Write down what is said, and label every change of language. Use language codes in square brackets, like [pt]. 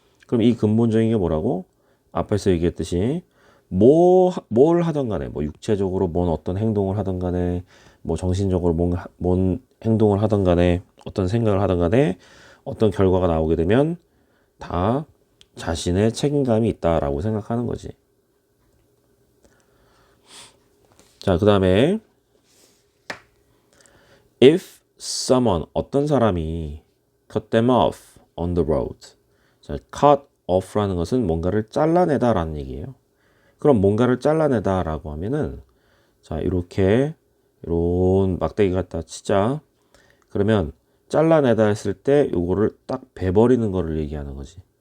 [ko] 그럼 이 근본적인 게 뭐라고? 앞에서 얘기했듯이 뭘 하든 간에 뭐 육체적으로 뭔 어떤 행동을 하든 간에 뭐 정신적으로 뭔 행동을 하든 간에 어떤 생각을 하든 간에 어떤 결과가 나오게 되면 다 자신의 책임감이 있다라고 생각하는 거지. 자, 그 다음에 [en] if someone [ko] 어떤 사람이 [en] cut them off on the road. [ko] 자, cut off라는 것은 뭔가를 잘라내다라는 얘기예요. 그럼 뭔가를 잘라내다라고 하면은 자, 이런 막대기 갖다 치자. 그러면 잘라내다 했을 때 요거를 딱 베버리는 거를 얘기하는 거지.